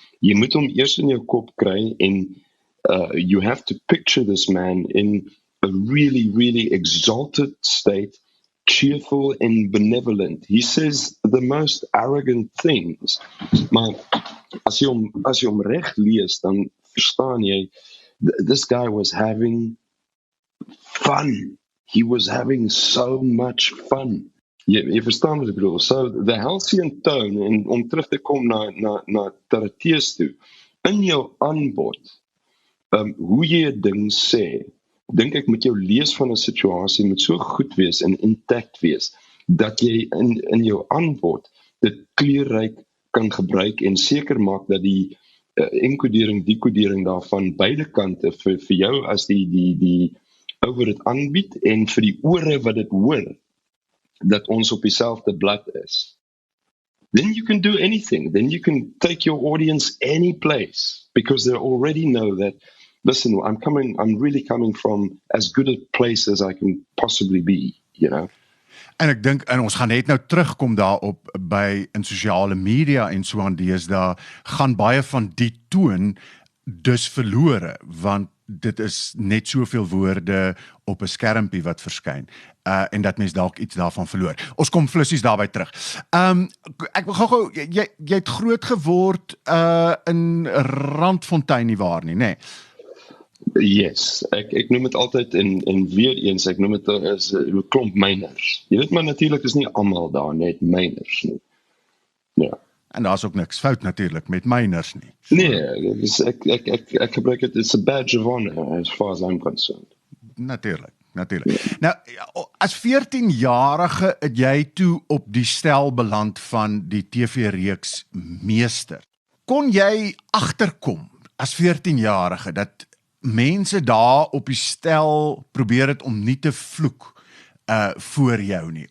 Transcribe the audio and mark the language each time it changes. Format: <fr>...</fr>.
<af>Jy moet hom eers in jou kop kry,</af> <en>en you have to picture this man in a really, really exalted state, cheerful and benevolent. He says the most arrogant things.</en> <af>Maar as jy hom reg lees, dan verstaan jy,</af> <en>this guy was having fun. He was having so much fun.</en> <af>Jy verstaan wat ek bedoel.</af> <en>So, the Halcyon tone,</en> <af>en om terug te kom na taratees toe, in jou aanbod, hoe jy 'n ding sê, dink ek met jou lees van 'n situasie moet so goed wees en intact wees, dat jy in jou aanbod dit kleurryk kan gebruik, en seker maak dat die enkodering, dekodering daarvan beide kante vir jou as die ou wat dit aanbied en vir die ore wat dit hoor dat ons op dieselfde blad is.</af> <en>Then you can do anything. Then you can take your audience any place because they already know that, listen, I'm really coming from as good a place as I can possibly be, you know.</en> <af>En ek dink, en ons gaan net nou terugkom daarop by in sosiale media en so aan deesdae, gaan baie van die toon dus verlore, want dit is net soveel woorde op 'n skermpie wat verskyn, en dat mens dalk iets daarvan verloor. Ons kom flissies daarby terug. Ek wil gou, jy het groot geword in Randfontein nie waar nie, nê? Yes, ek noem dit altyd en weer eens, ek noem dit as 'n klomp myners. Jy weet maar natuurlik is nie almal daar net myners nie. Ja. En daar's ook niks fout natuurlik met myners nie. Nee, dus ek gebruik dit,</af> <en>it's a badge of honor as far as I'm concerned.</en> <af>Natuurlijk. Nou, as 14-jarige het jy toe op die stel beland van die TV-reeks Meester. Kon jy agterkom as 14-jarige dat mense daar op die stel probeer het om nie te vloek voor jou nie?</af>